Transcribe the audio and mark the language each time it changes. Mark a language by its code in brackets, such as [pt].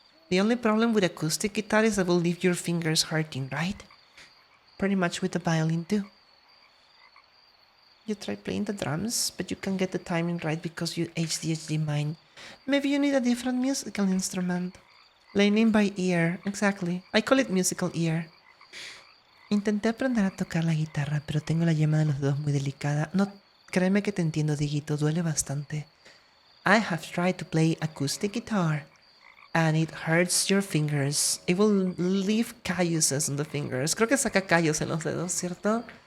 [en] The only problem with acoustic guitar is that will leave your fingers hurting, right? Pretty much with the violin too. You try playing the drums, but you can't get the timing right because you ADHD mind. Maybe you need a different musical instrument. Learning by ear, exactly. I call it musical ear. [es] Intenté aprender a tocar la guitarra, pero tengo la yema de los dedos muy delicada. No, créeme que te entiendo, Dieguito, duele bastante. [en] I have tried to play acoustic guitar, and it hurts your fingers. It will leave calluses on the fingers. [es] Creo que saca callos en los dedos, ¿cierto?